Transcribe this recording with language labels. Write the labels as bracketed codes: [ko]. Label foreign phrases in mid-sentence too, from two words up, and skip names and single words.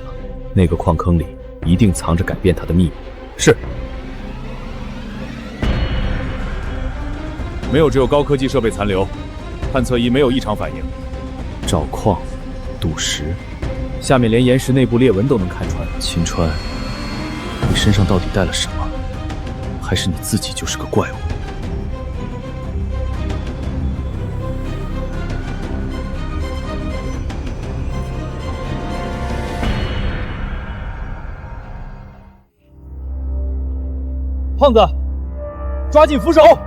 [zh] 那個礦坑裡一定藏着改變他的秘密。是。沒有，只有高科技設備殘留，探測儀沒有異常反應。找礦、賭石，下面連岩石內部裂紋都能看穿。秦川，你身上到底帶了什麼？還是你自己就是個怪物？胖子，抓緊扶手！